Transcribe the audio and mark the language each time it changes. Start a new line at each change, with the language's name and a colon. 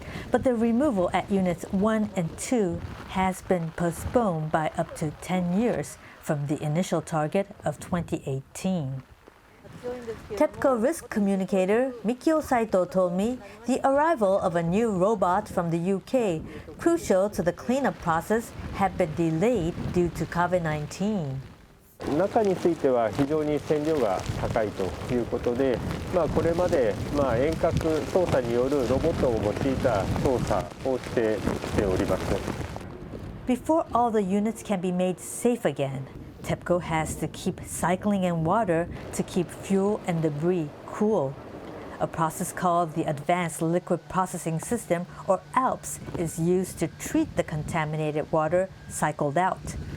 English: But the removal at Units 1 and 2 has been postponed by up to 10 years from the initial target of 2018. TEPCO risk communicator Michiyo Ishida told me the arrival of a new robot from the UK, crucial to the cleanup process, had been delayed due to COVID-19.
Japanese: 中については非常に線量が高いということで、これまで遠隔操作によるロボットを用いた操作をしてきております。
English: Before all the units can be made safe again, TEPCO has to keep cycling in water to keep fuel and debris cool. A process called the Advanced Liquid Processing System, or ALPS, is used to treat the contaminated water cycled out.